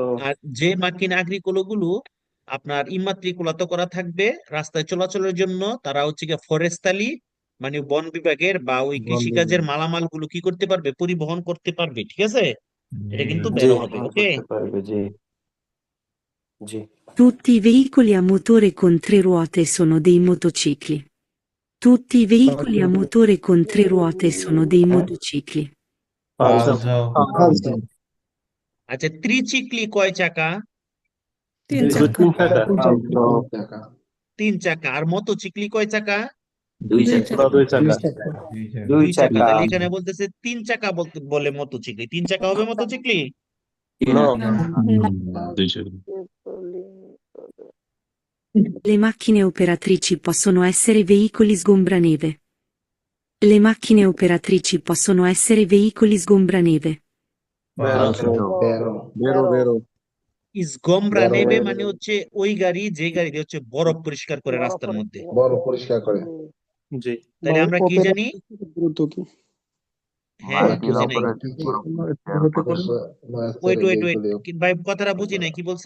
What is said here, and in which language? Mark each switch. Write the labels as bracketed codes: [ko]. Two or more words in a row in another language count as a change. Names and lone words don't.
[bn] আর যে [it] macchine agricole [bn] গুলো আপনার ইমাত্রিকুলাত করা থাকবে রাস্তায় চলাচলের জন্য, তারা হচ্ছে গিয়ে ফরেস্টালি মানে বন বিভাগের বা ওই কৃষিকাজের মালামাল গুলো কি করতে পারবে, পরিবহন করতে পারবে, ঠিক আছে? এটা কিন্তু জি। বেরো হবে, ওকে? করতে পারবে, জি জি [it] Tutti i veicoli a motore con 3 ruote sono dei motocicli. Tutti i veicoli a motore con 3 ruote sono dei motocicli. Falso. [bn] আচ্ছা, ত্রিচিক্লি কয় চাকা? তিন দুই তিন টাকা falso, 3 চাকা। আর মোটরসাইকেল কয় চাকা? দুই পুরা দুই টাকা দুই 2 চাকা। চাকা, তাহলে এখানে বলতেছে 3 চাকা বলতে বলে মোটরসাইকেল, 3 চাকা হবে মোটরসাইকেল? No. [it] Le macchine operatrici possono essere veicoli sgombraneve. Le macchine operatrici possono essere veicoli sgombraneve. Falso. [bn] ইসগমরা নেবে মানে হচ্ছে ওই গাড়ি যে গাড়ি দিয়ে হচ্ছে বরফ পরিষ্কার করে রাস্তার মধ্যে। জি তাহলে আমরা কি জানি? গুরুত্ব কি? হ্যাঁ, বুঝি নাই। ওয়েট ওয়েট ওয়েট, ভাই কথাটা বুঝি নাই, কি বলছে?